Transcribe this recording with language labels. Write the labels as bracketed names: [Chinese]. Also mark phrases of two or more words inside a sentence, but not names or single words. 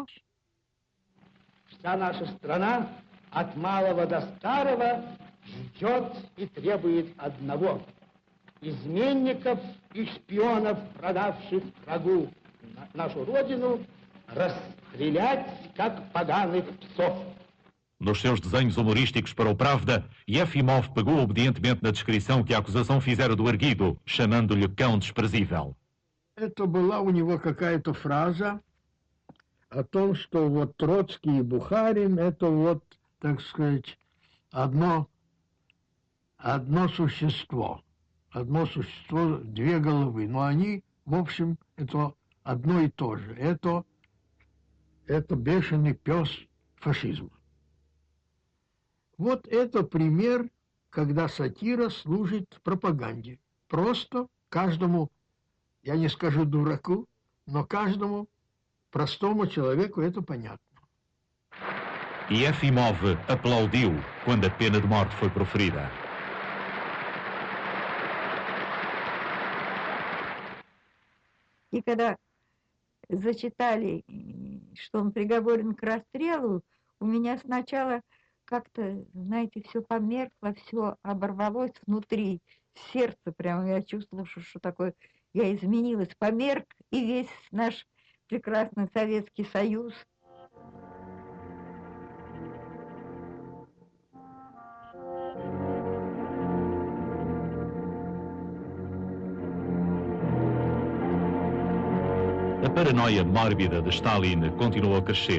[Russian] Вся наша страна от малого до старого ждет и требует одного: изменников и шпионов, продавших врагу нашу родину, расстрелять, как поганых псов. [Portuguese] Nos seus desenhos humorísticos para o Pravda, Yefimov pegou obedientemente na descrição que a acusação fizera do erguido, chamando-lhe cão desprezível. [Russian] Это была у него какая-то фраза о том, что вот Троцкий и Бухарин — это вот, так сказать, одно существо. Одно существо, две головы. Но они, в общем, это одно и то же. Это бешеный пес фашизма. Вот это пример, когда сатира служит пропаганде. Просто каждому, я не скажу дураку, но каждому простому человеку это понятно. [Portuguese] Yefimov aplaudiu quando a pena de morte foi proferida. [Russian] И когда зачитали, что он приговорен к расстрелу, у меня сначала как-то, знаете, все померкло, все оборвалось внутри, сердце прямо, я чувствовала, что такое, я изменилась, померк и весь наш прекрасный Советский Союз. [Portuguese] A paranoia mórbida de Stalin continuou a crescer.